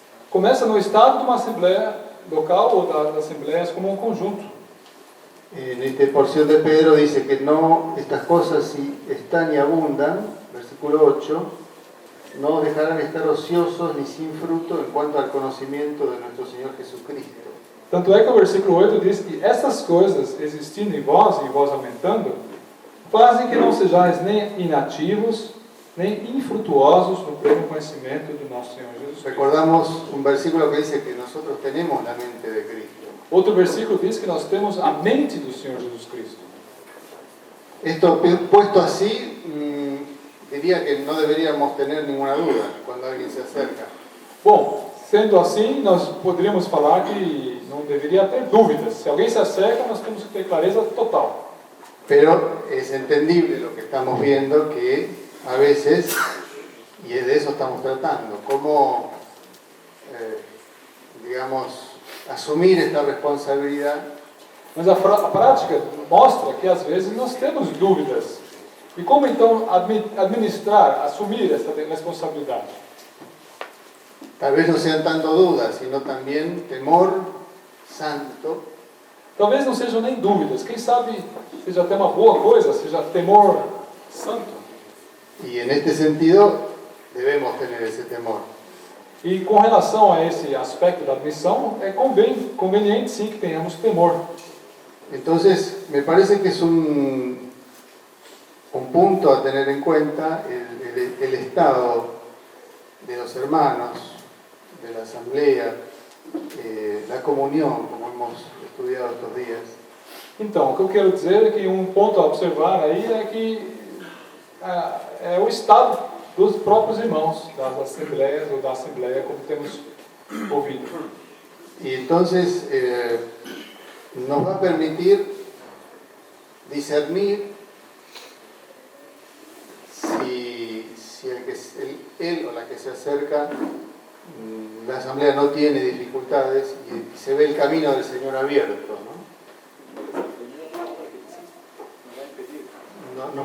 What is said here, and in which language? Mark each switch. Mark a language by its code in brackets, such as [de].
[pt] Começa no estado de uma assembleia local ou das assembleias como um conjunto. [es] En esta porción de Pedro dice que no, estas cosas si están y abundan, versículo 8, no dejarán estar ociosos ni sin fruto en cuanto al conocimiento de nuestro Señor Jesucristo. [pt] Tanto é que o versículo 8 diz que essas coisas existindo em vós e vós aumentando, fazem que não sejais nem inativos, nem infrutuosos no pleno conhecimento do nosso Senhor Jesus Cristo. [es] Recordamos un versículo que dice que nosotros tenemos la mente de Cristo. [pt] Outro versículo diz que nós temos a mente do Senhor Jesus Cristo. [es] Esto puesto así, diría que no deberíamos tener ninguna duda cuando alguien se acerca. [pt] Bom, sendo assim, nós poderíamos falar que não deveria ter dúvidas. Se alguém se acerca, nós temos que ter clareza total. [es] Pero es entendible lo que estamos viendo, que a veces, y de eso estamos tratando, cómo, digamos, asumir esta responsabilidad. [pt] Mas a prática mostra que às vezes nós temos dúvidas. E como então administrar, assumir essa responsabilidade? [es] Tal vez no sean tanto dudas, sino también temor santo. [pt] Talvez não sejam nem dúvidas. Quem sabe seja até uma boa coisa, seja temor santo. [es] Y en este sentido debemos tener ese temor. [pt] E com relação a esse aspecto da admissão, é conveniente sim que tenhamos temor. [es] Entonces, me parece que es un punto a tener en cuenta el estado de los hermanos, de la asamblea, la comunión, como hemos estudiado estos días. [pt] Então, o que eu quero dizer é que um ponto a observar aí é que é o estado dos próprios irmãos, das assembleias ou da assembleia, como temos ouvido. [es] Y entonces nos va a permitir discernir si él o la que se acerca, la asamblea no tiene dificultades y se ve el camino del Señor abierto, ¿no?